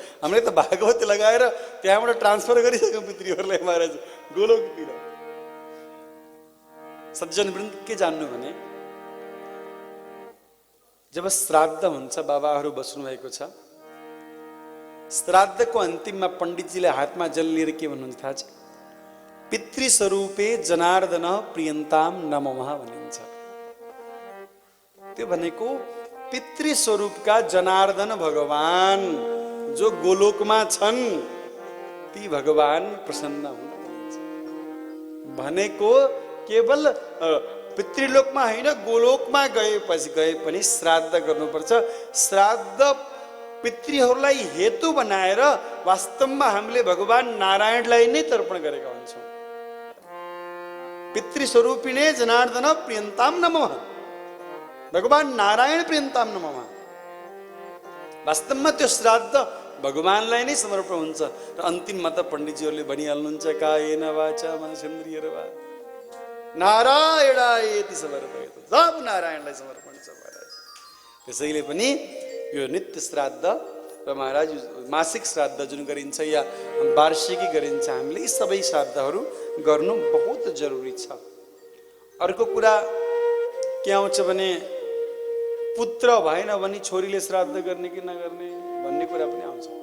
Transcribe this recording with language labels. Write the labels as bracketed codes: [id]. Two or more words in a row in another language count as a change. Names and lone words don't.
[ne] हामीले त भागवत लगाएर त्यहाँबाट ट्रान्सफर गरिसक्यौँ पितृहरूलाई महाराज गोलोकतिर। सज्जन वृन्द के जान्नु भने, जब श्राद्ध हुन्छ, बाबाहरू बस्नु भएको छ, श्राद्धको अन्तिममा पण्डितजीले हातमा जल लिएर के भन्नुहुन्छ थाहा छ? [sa] पितृस्वरूपे जनार्दन प्रियन्ताम नमः भनिन्छ। [ne] त्यो भनेको पितृस्वरूपका जनार्दन भगवान जो गोलोकमा छन् ती भगवान प्रसन्न हुन भनिन्छ। भनेको केवल पितृलोकमा होइन, गोलोकमा गए पनि श्राद्ध गर्नुपर्छ। श्राद्ध पितृहरूलाई हेतु बनाएर वास्तवमा हामीले भगवान नारायणलाई नै तर्पण गरेका हुन्छौँ। [sa] पितृस्वरूपिणे जनार्दन प्रियन्ताम नमः, भगवान नारायण प्रियन्ताम नमः। [ne] वास्तवमा त्यो श्राद्ध भगवानलाई नै समर्पण हुन्छ। र अन्तिममा त पण्डितजीहरूले भनिहाल्नुहुन्छ [sa] कायेन वाचा मनसेन्द्रियर्वा नारायणायेति समर्पयेत्, [ne] सब नारायणलाई समर्पण छ महाराज। त्यसैले पनि यो नित्य श्राद्ध र महाराज मासिक श्राद्ध जुन गरिन्छ या वार्षिकी गरिन्छ, हामीले यी सबै श्राद्धहरू गर्नु बहुत जरुरी छ। अर्को कुरा के आउँछ भने, पुत्र भएन भने छोरीले श्राद्ध गर्ने कि नगर्ने भन्ने कुरा पनि आउँछ।